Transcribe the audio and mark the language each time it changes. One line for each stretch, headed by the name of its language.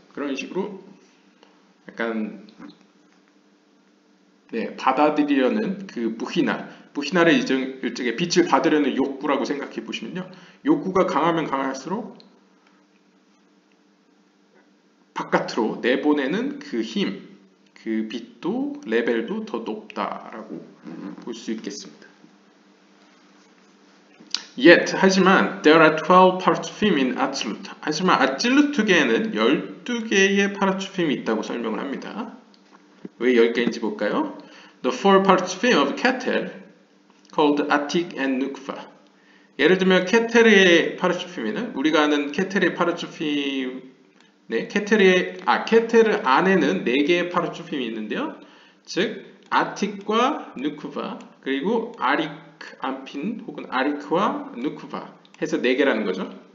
Korean: 그런 식으로 약간 받아들이려는 그 부히나를 일종의 빛을 받으려는 욕구라고 생각해 보시면요. 욕구가 강하면 강할수록 바깥으로 내보내는 그 힘, 그 빛도 레벨도 더 높다라고 볼 수 있겠습니다.
English: 하지만 there are 12 파르츠핌 in Absolute.
Korean: 하지만 아찔루트계에는 12개의 파르츠핌이 있다고 설명을 합니다. 왜 10개인지 볼까요?
English: The four 파르츠핌 of Keter called Atik and Nukva.
Korean: 예를 들면 케테르의 파르츠핌에는 우리가 아는 케테르의 파르츠핌 케테르 안에는 4개의 파르츠핌이 있는데요. 즉 아틱과 누쿠바 그리고 아리크 안핀 혹은 아리크와 누쿠바 해서 4개라는 거죠.